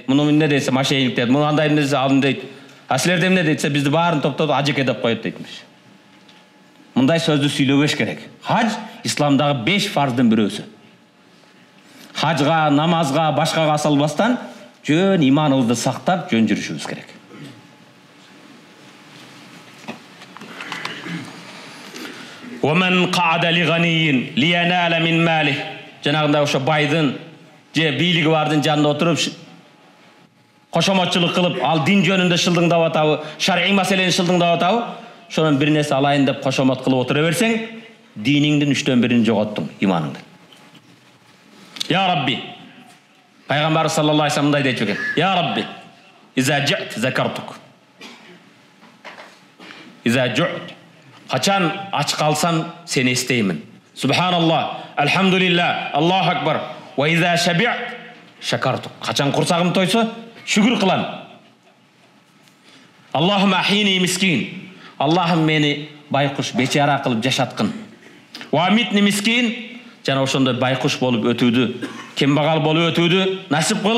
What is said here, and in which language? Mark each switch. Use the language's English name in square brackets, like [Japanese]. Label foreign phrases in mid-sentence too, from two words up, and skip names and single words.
[Kyrgyz] Муну эмне дейт, мошенник дейт. Муну андай эмне алдым дейт. А силерди эмне дейт, бизди баарын топтоп ажеке деп коет дейтмиш. Мындай сөздү сүйлөбөш керек. Хаж исламдагы 5 фарздын бирөөсү. Хажга, намазга, башкага асалбастан жөн иманыбызды сактап жөн жүрүшүбүз керек. [Arabic] ومن قعد لغني لينال من ماله. [Kyrgyz] Жанагында ошо байдын же бийлиги бардын жанында отуруп кошомотчулук кылып, ал дин жөнүндө шылдыңдап атабы, шар'ий маселени шылдыңдап атабы, ошонун бир нерсе алайын деп кошомот кылып отура берсең, диниңдин 3/1 жоготтуң, иманыңды. [Arabic] يا ربي. [Kyrgyz] Пайгамбар [Arabic] صلى الله عليه [Kyrgyz] мындай дейт экен. [Arabic] يا ربي. إذا جعت ذكرتك. إذا جعت. [Kyrgyz] Качан ач калсам сени эстеймин. [Arabic] سبحان الله، الحمد لله، الله أكبر. وإذا شبعت شكرتك. [Kyrgyz] Качан курсагым тойсо шүгүр кылам. [Arabic] اللهم أحيني مسكين. [Kyrgyz] Аллахым мени байкуш бечара кылып жашаткын. [Arabic] وأمتني مسكين. [Kyrgyz] Жана ошондой байкуш болуп өтүүдү, кембагал болуп өтүүдү насип кыл.